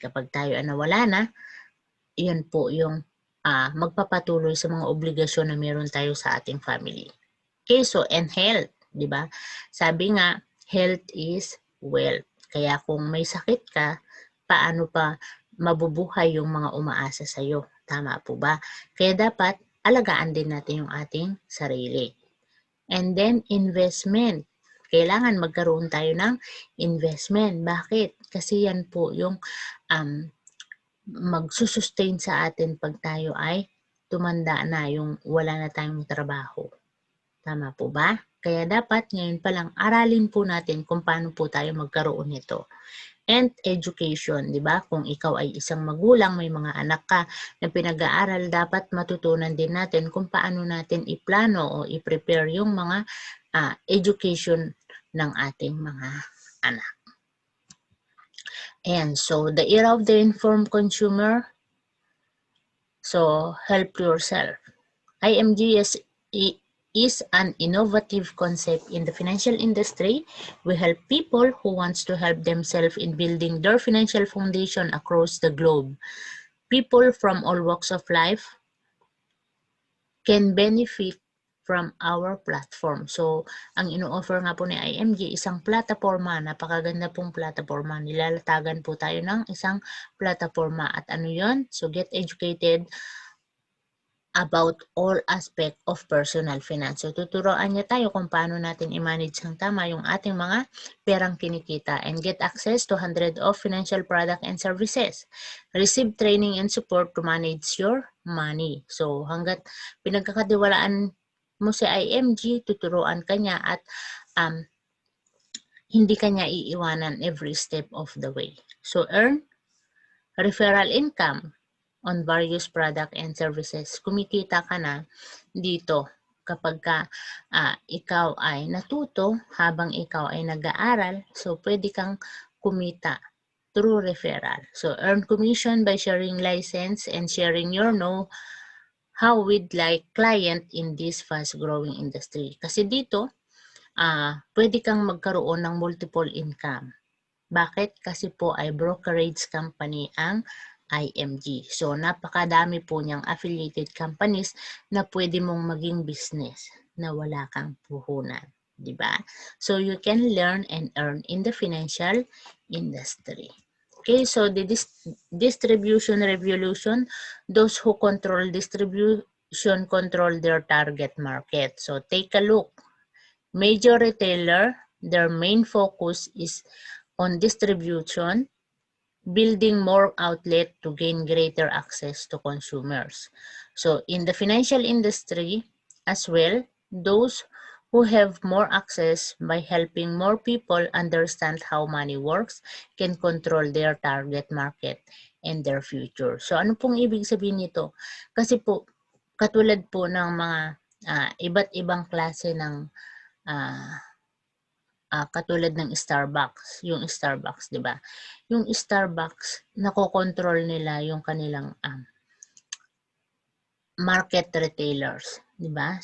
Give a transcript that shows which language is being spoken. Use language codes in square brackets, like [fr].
[tl] Kapag tayo nawala na, yan po yung magpapatuloy sa mga obligasyon na meron tayo sa ating family. [en] Okay, so, and health, [tl] di ba? Sabi nga, [en] health is wealth. [tl] Kaya kung may sakit ka, paano pa mabubuhay yung mga umaasa sa'yo? Tama po ba? Kaya dapat alagaan din natin yung ating sarili. And then, investment. Kailangan magkaroon tayo ng investment. Bakit? Kasi yan po yung magsusustain sa atin pag tayo ay tumanda na, yung wala na tayong trabaho. Tama po ba? Kaya dapat ngayon pa lang aralin po natin kung paano po tayo magkaroon nito. [en] And education, [tl] di ba? Kung ikaw ay isang magulang, may mga anak ka na pinag-aaral, dapat matutunan din natin kung paano natin iplano o i-prepare yung mga education ng ating mga anak. [en] And so, the era of the informed consumer, so help yourself. IMG is an innovative concept in the financial industry. We help people who wants to help themselves in building their financial foundation across the globe. People from all walks of life can benefit from our platform. [tl] So, ang ino-offer nga po ni IMG, isang plataforma, napakaganda pong plataforma. Nilalatagan po tayo ng isang plataforma. At ano yon? [en] So, get educated about all aspect of personal finance. [tl] So, tuturuan niya tayo kung paano natin i-manage ng tama yung ating mga perang kinikita [en] and get access to hundreds of financial product and services. Receive training and support to manage your money. [tl] So, hanggat pinagkakatiwalaan mo si IMG, tuturuan ka niya at hindi ka niya iiwanan [en] every step of the way. So, earn referral income on various product and services. [tl] Kumikita ka na dito kapag ikaw ay natuto habang ikaw ay nag-aaral, so pwede kang kumita through referral. [en] So earn commission by sharing license and sharing your know-how with like client in this fast-growing industry. [tl] Kasi dito, pwede kang magkaroon ng multiple income. Bakit? Kasi po ay brokerage company ang IMG. So, napakadami po niyang affiliated companies na pwede mong maging business na wala kang puhunan. Diba? [en] So, you can learn and earn in the financial industry. Okay, so the distribution revolution, those who control distribution control their target market. So, take a look. Major retailer, their main focus is on distribution, building more outlet to gain greater access to consumers. So in the financial industry as well, those who have more access by helping more people understand how money works can control their target market and their future. [tl] So ano pong ibig sabihin nito? Kasi po, katulad po ng mga iba't ibang klase ng katulad ng Starbucks, yung Starbucks, 'di ba? Yung Starbucks, nakokontrol nila yung kanilang market retailers, 'di ba?